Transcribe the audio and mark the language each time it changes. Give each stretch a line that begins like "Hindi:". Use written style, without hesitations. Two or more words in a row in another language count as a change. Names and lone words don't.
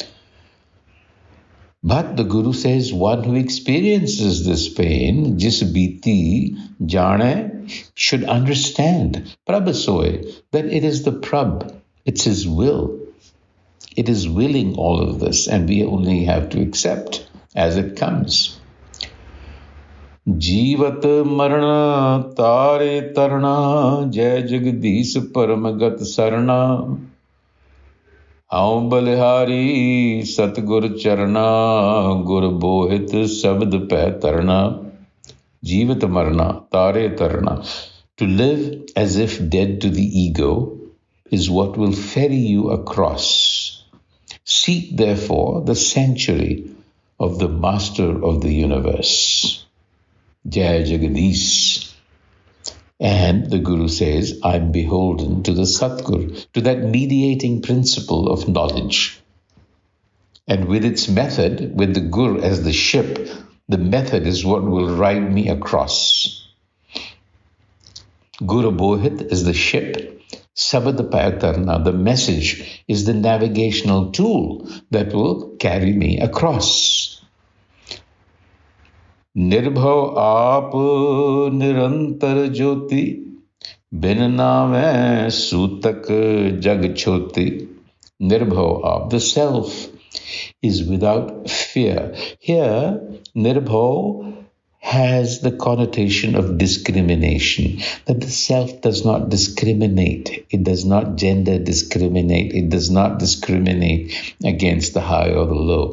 English: But the Guru says one who experiences this pain,
Punjabi: ਜਿਸੁ ਬੀਤੀ ਜਾਣੈ,
English: should understand, prabhasoy, that it is the prab, it's his will. It is willing all of this, and we only have to accept as it comes.
Punjabi: ਜੀਵਤ ਮਰਣ ਤਾਰੇ ਤਰਣਾ ਜੈ ਜਗਦੀਸ ਪਰਮਗਤਿ ਸਰਣਾ ਆਊਂ ਬਲਿਹਾਰੀ ਸਤਿਗੁਰ ਚਰਣਾ ਗੁਰ ਬੋਹਿਥ ਸ਼ਬਦ ਪੈ ਤਰਣਾ ਜੀਵਤ ਮਰਣਾ ਤਾਰੇ ਤਰਣਾ.
English: To live as if dead to the ego is what will ferry you across. Seek therefore the sanctuary of the Master of the universe.
Punjabi: ਜੈ ਜਗਦੀਸ਼.
English: And the Guru says, I'm beholden to the Satgur, to that mediating principle of knowledge. And with its method, with the Guru as the ship, the method is what will ride me across. Guru Bohit is the ship. a-sabad-a-day, the message, is the navigational tool that will carry me across.
Punjabi: ਨਿਰਭਉ ਆਪਿ ਨਿਰੰਤਰਿ ਜੋਤਿ, ਬਿਨੁ ਨਾਮੇ ਸੂਤਕੁ ਜਗ ਛੋਤਿ. ਨਿਰਭਉ ਆਪਿ,
English: the self, is without fear. Here, Nirbhav has the connotation of discrimination, that the self does not discriminate. It does not gender discriminate. It does not discriminate against the high or the low.